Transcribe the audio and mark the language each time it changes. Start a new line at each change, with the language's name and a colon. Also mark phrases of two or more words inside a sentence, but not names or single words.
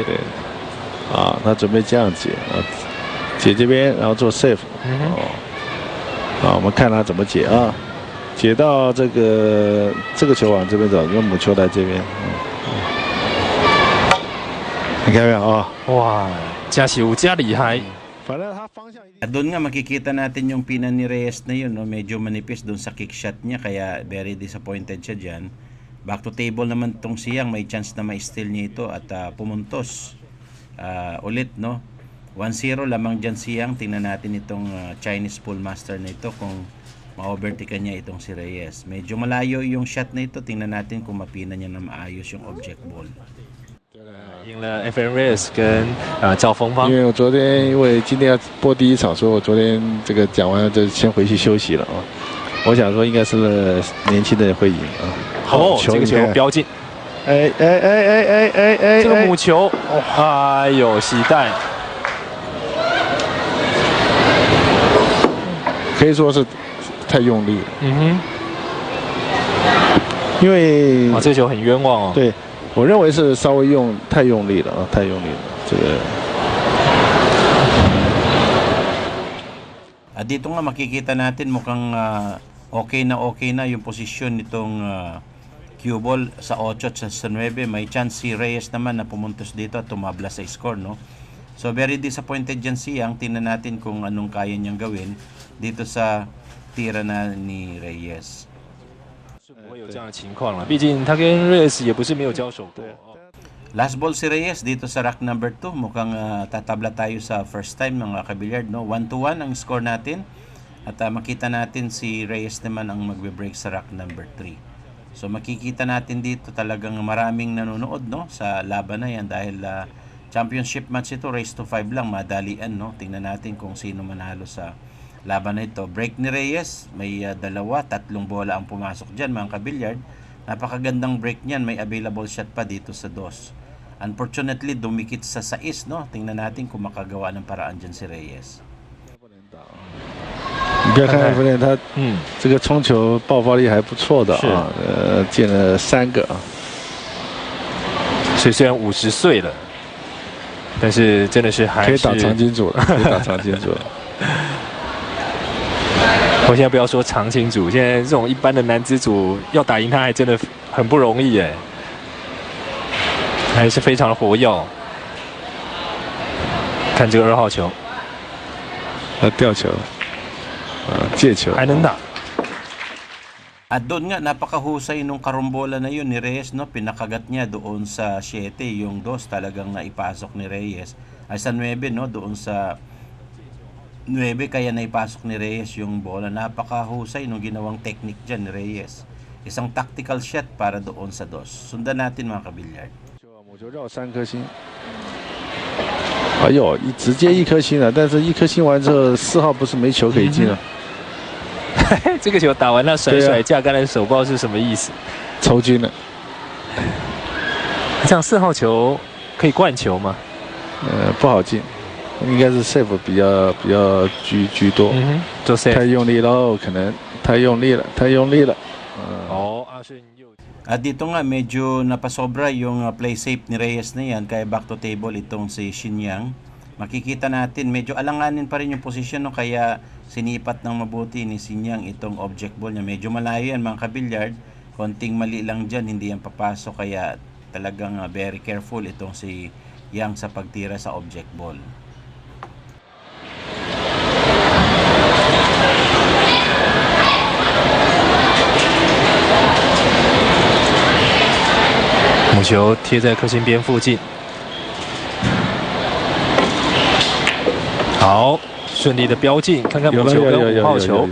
Chinese: 对。啊，他准备这样解啊，解这边，然后做 save。好，我们看他怎么解啊。解到这个球往这边走，用母球来这边。你看没有啊？哇，加球加厉害。
Filipino: At doon nga makikita natin yung pina ni Reyes na yun, no? Medyo manipis doon sa kick shot niya kaya
English: very disappointed
Filipino: siya dyan.
English: Back to table
Filipino: naman tong siyang may chance na ma-steal niya ito at pumuntos ulit. No? 1-0 lamang dyan siyang. Tingnan natin itong
English: Chinese pool master
Filipino: na ito kung ma-overtaken niya itong si Reyes. Medyo malayo yung shot na ito. Tingnan natin kung mapina niya na maayos yung
English: object ball.
Chinese: 赢了 Efren Reyes 跟赵丰芳。因为我昨天因为今天要播第1场，所以我昨天这个讲完就先回去休息了啊。我想说应该是年轻的会赢啊。好，这个球飙进。哎！这个母球，哎呦，喜带。可以说是太用力了，嗯因为哼，这个球很冤枉哦。对我认为是稍微太用力了啊，太用力了，这个。
Filipino: Dito nga makikita natin mukhang okay na yung posisyon nitong
English: cue ball
Filipino: sa 8 at sa 9. May chance si Reyes naman na pumuntos dito at tumabla sa score, no? So
English: very disappointed
Filipino: dyan si Yang. Tingnan natin kung anong kaya niyang gawin dito sa tira na ni Reyes.
Chinese: 是不会有这样的情况了，毕竟他跟 Reyes 也不是没有交手过。
English: Last ball
Filipino: si Reyes dito sa
English: rack number 2.
Filipino: Mukhang tatabla tayo sa
English: first time
Filipino: mga kabilyard, no? 1-1 ang score natin. At makita natin si Reyes naman ang magbe-break sa
English: rack number 3.
Filipino: So makikita natin dito talagang maraming nanonood, no, sa laban na yan dahil
English: championship match
Filipino: ito,
English: race to 5
Filipino: lang, madalian, no? Tingnan natin kung sino manalo sa laban na ito. Break ni Reyes, may 2, 3 bola ang pumasok dyan mga kabilyard. Napakagandang break niyan, may
English: available shot
Filipino: pa dito sa 2. Unfortunately, dumikit sa 6, no? Tingnan natin kung makagawa ng paraan dyan si Reyes.
Chinese: 你不要看艾弗列，他这个冲球爆发力还不错的啊，进了3个啊。所以虽然50岁了，但是真的是还是可以打长金组了，可以打长金组了。我现在不要说长青组，现在这种一般的男子组要打赢他，还真的很不容易哎，还是非常的活跃。看这个2号球，吊球，借球，还能打。
Filipino: At doon nga, napakahusay nung karumbola na yun ni Reyes, no? Pinakagat niya doon sa 7, yung 2 talagang naipasok ni Reyes. Ay sa 9, no? Doon sa 9, kaya naipasok ni Reyes yung bola. Napakahusay nung ginawang technique dyan ni Reyes. Isang
English: tactical shot
Filipino: para doon sa 2. Sundan natin mga kabilyard.
Chinese: 我就绕3颗星。哎呦，直接1颗星了，但是1颗星完之后，4号不是没球可以进了？这个球打完，他甩甩架杆的手，不知道是什么意思。抽筋了。这样4号球可以灌球吗？不好进，应该是 save 比较居多。做 save 太用力喽，可能太用力了，太用力了。哦，阿顺又。
Filipino: At dito nga, medyo napasobra yung
English: play safe
Filipino: ni Reyes na yan. Kaya
English: back to table
Filipino: itong si Shenyang. Makikita natin, medyo alanganin pa rin yung posisyon, no? Kaya sinipat ng mabuti ni Shenyang itong
English: object ball
Filipino: niya. Medyo malayo yan mga kabilyard. Konting mali lang dyan, hindi yan papasok. Kaya talagang
English: very careful
Filipino: itong si Yang sa pagtira sa
English: object ball.
Chinese: 母球贴在克星边附近，好，顺利的标进，看看母球跟5号球，